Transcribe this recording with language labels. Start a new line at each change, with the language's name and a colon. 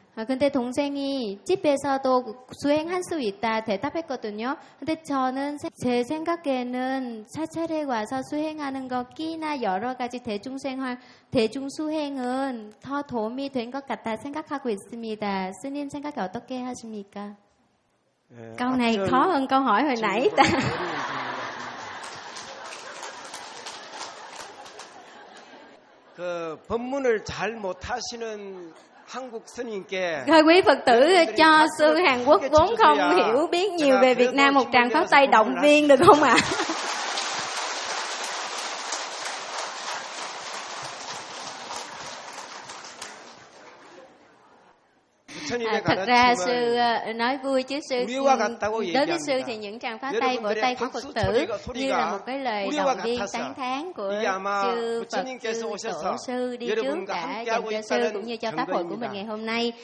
Korean: 근데 동생이 집에서도 수행할 수 있다 대답했거든요. 근데 저는 제 생각에는 사찰에 와서 수행하는 거 끼나 여러 가지 대중생활 대중수행은 더 도움이 된 것 같다 생각하고 있습니다. 스님 생각이 어떻게 하십니까?
Vietnamese: câu này khó hơn câu hỏi hồi nãy ta.
Korean: 그 법문을 잘 못하시는 한국 스님께
Vietnamese: quý Phật tử cho sư Hàn Quốc vốn không hiểu biết nhiều về Việt Nam một tràng pháo tay động viên được không ạ? 아, thật ra sư nói vui chứ sư đối với sư thì những tràng pháo tay vỗ tay của Phật tử như là một cái lời động viên tán thán của sư Phật sư tổ sư đi trước đã dành cho sư cũng như cho pháp hội của mình ngày hôm nay.